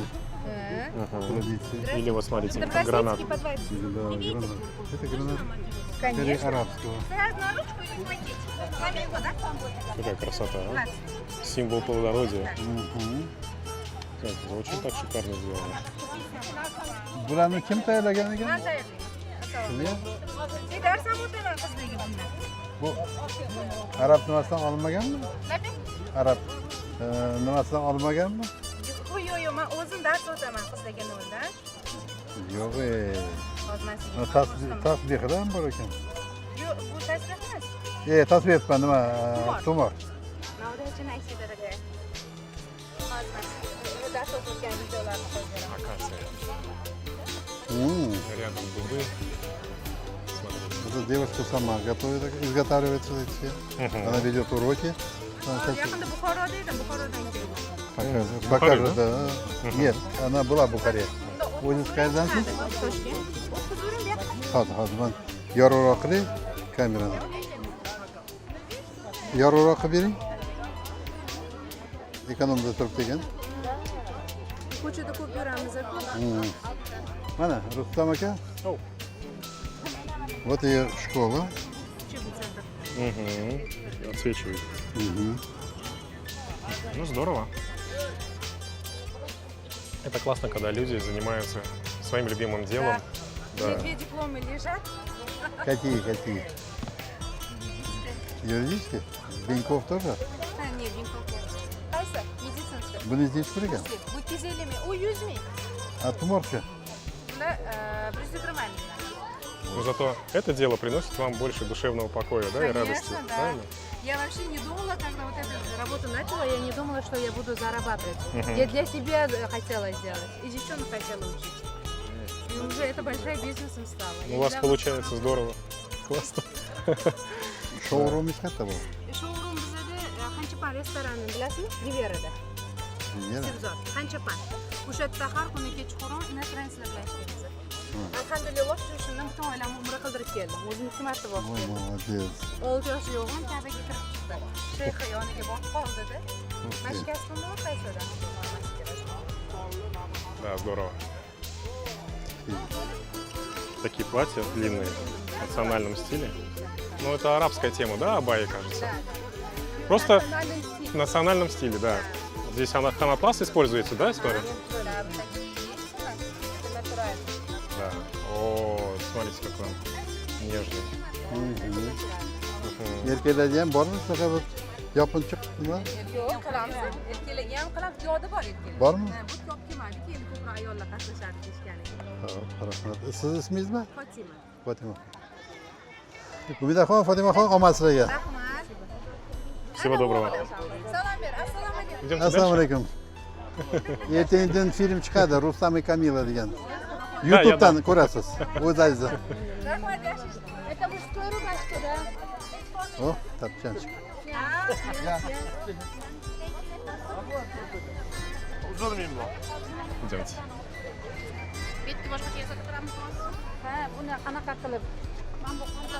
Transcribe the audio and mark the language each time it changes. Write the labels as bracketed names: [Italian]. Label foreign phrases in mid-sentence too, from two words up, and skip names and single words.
[Russian] Ага. традиции. Или вот смотрите, гранат. Да, гранат. Это гранат скорее Конечно. арабского. Какая красота, а? Символ плодородия. Мгм. Это очень так шикарно сделано. [Uzbek] Bularni kim tayyorlagan ekan? Shuni? Bu arab nimasidan olinmaganmi? Arab nimasidan olinmaganmi? Yo'q, men o'zim dars o'taman qizlarga noldan. Yo'q, Hozir men sizga tasbihidan bor ekan. Yo'q, bu tasbih emas. Tasbih etman nima? Tumor. Navdachini aksiyada hozir men sizga dars o'tayotgan videolarni qo'yib beraman. [Russian] Акация. М, Рядом дубы. Смотрите. Эта девушка сама готовит, изготавливает эти все. Она ведет уроки. Она сейчас [Uzbek] Yaqinda Buxoroda edim, Buxorodan keldim. [Russian] покажет, да. Нет, она была в Бухаре. [Uzbek] O'zingiz qayerdansiz? Toshkent. O'qizuvrim bu yoqda. Hozir man yorug'roq qiling kamerani. Yorug'roq qilib bering. Ekonomda turibdi ekan. Ko'chada ko'p yuramiz-ku. Mana Rustam aka. Оу. [Russian] Вот ее школа. Учебный центр. Угу. Отсвечивает. Мгм. Ну, здорово. Это классно, когда люди занимаются своим любимым делом. Да. Две дипломы лежат. Какие? Юридические? Беньков тоже? Не, Винков нет. Qaysi? Медицинский. [Uzbek] Buni nechi ekan? Bu kezelimi. U 100 ming. А tumorchi? Bunda 120 ming. [Russian] Но зато это дело приносит вам больше душевного покоя, да, и радости. Конечно, да. Правильно? Я вообще не думала, когда вот эту работу начала, я не думала, что я буду зарабатывать. Мгм. Я для себя хотела сделать. И девчонок хотела учить. И уже это большая бизнесом стала. Я У вас недавно- получается здорово. Классно. [Uzbek] Showroom katta bu. Showroom bizada Xanchapan restoranini bilasizmi? Riverada. Yana. Sebzor. Xanchapan. O'sha yerda har kuni kechqurun inosranskilar bilan ishlaymiz. Alhamdulillah, shu shundan butun oilamni umra qildirib keldim. O'zim 2 marta borib Voy, keldim. [Russian] молодец. [Uzbek] 6 yoshli o'g'lim Kabaga kirib chiqdi. Shayx yoniga borib qoldida. Mana shu kasbimni o'rtasidan. [Russian] Да, здорово. Такие платья длинные, в национальном стиле. Ну, это арабская тема, да, абайи, кажется? Просто в национальном стиле, да. Здесь ханатлас используется, да, история? Да. О, смотрите, какой он нежный. Мгм. [Uzbek] Erkeklarda ham bormi shunaqa bir yopinchiq nima? Yo'q, qilamiz. Erkaklarga ham qilamiz, yo'qda bor erkaklar. Bormi? Bu ko'p kelmaydi, keyin ko'proq ayollar qatnashadi deyishganiga. Hop, rahmat. Siz ismingiz nima? Fotima. Fotima. Umidaxon, Fotimaxon, omad sizlarga. Rahmat. [Russian] Всего доброго. [Uzbek] Salom ber. Assalomu alaykum. [Russian] Идемте [Uzbek] Assalomu [Russian] дальше. [Uzbek] alaykum. Ertaga film chiqadi, Rustam и Kamila degan. [Russian] я [Uzbek] YouTube'dan ko'rasiz. O'zingizda. Rahmat, yaxshi. [Russian] Это мужской рубашка, да? [Uzbek] Oh, tapchanchik. [Russian] Идемте. [Uzbek] Betga boshqacha yasatib turamiz. Ha, buni qanaqa qilib? Men bu